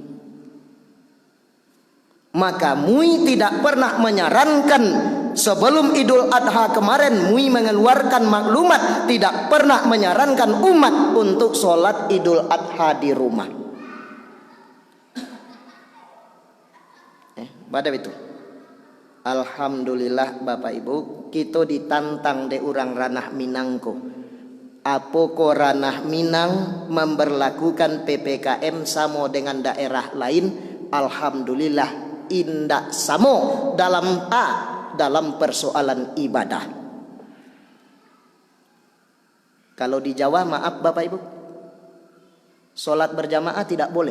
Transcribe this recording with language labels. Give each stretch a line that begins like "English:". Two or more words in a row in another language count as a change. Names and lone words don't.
Indonesian: Maka MUI tidak pernah menyarankan sebelum Idul Adha kemarin MUI mengeluarkan maklumat tidak pernah menyarankan umat untuk sholat Idul Adha di rumah. Pada itu alhamdulillah Bapak Ibu, kita ditantang de
Minangkabau: urang ranah Minangko.
Indonesian: Apoko ranah Minang memberlakukan PPKM sama dengan daerah lain? Alhamdulillah
Minangkabau: indak samo
Indonesian: dalam persoalan ibadah. Kalau di Jawa maaf Bapak Ibu, sholat berjamaah tidak boleh.